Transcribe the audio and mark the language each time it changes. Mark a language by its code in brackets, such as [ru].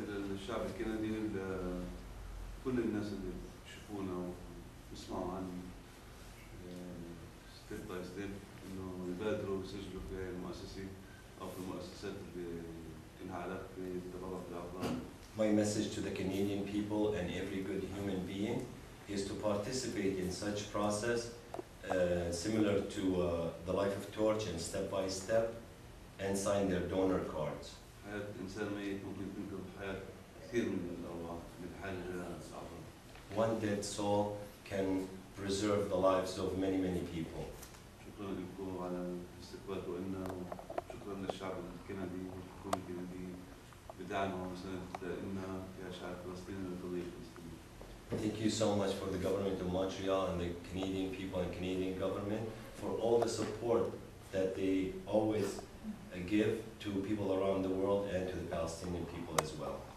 [ar] للشعب الكندي كل الناس اللي بيشوفونا وبيسمعوا عني [en] step by step [ar] انه يبادروا ويسجلوا في المؤسسة او في المؤسسات اللي لها علاقة بالتبرع بالاعضاء. [en] My message to the Canadian people and every good human being is to participate in such process similar to the Life of Torch and Step by Step, and sign their donor cards. [ar] حياة إنسان ميت ممكن تنقذ حياة كثير من الأرواح من حاجة أعظم. [en] One dead soul can preserve the lives of many, many people. [ar] شكرا لكم على استقبالكم لنا، وشكرا للشعب الكندي والحكومة الكندية بدعمها ومساندتنا كشعب فلسطيني للقضية الفلسطينية. [en] Thank you so much for the government of Montreal and the Canadian people and Canadian government for all the support that they always give to people around the world and to the Palestinian people as well.